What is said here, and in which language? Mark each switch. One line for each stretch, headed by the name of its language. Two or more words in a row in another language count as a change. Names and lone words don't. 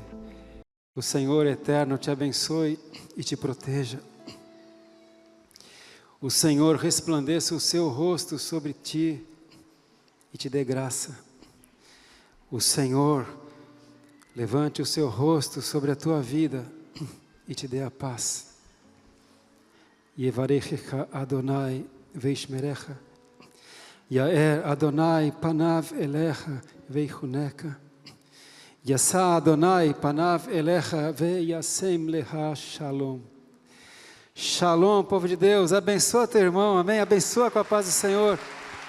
Portuguese: O Senhor eterno te abençoe e te proteja. O Senhor resplandeça o seu rosto sobre ti e te dê graça. O Senhor levante o seu rosto sobre a tua vida e te dê a paz.
Hebrew: יברכך אדוני וישמרך. יאר אדוני פניו אליך ויחנך. ישא אדוני פניו אליך וישם לך שלום.
Portuguese: Shalom, povo de Deus. Abençoa teu irmão, amém? Abençoa com a paz do Senhor.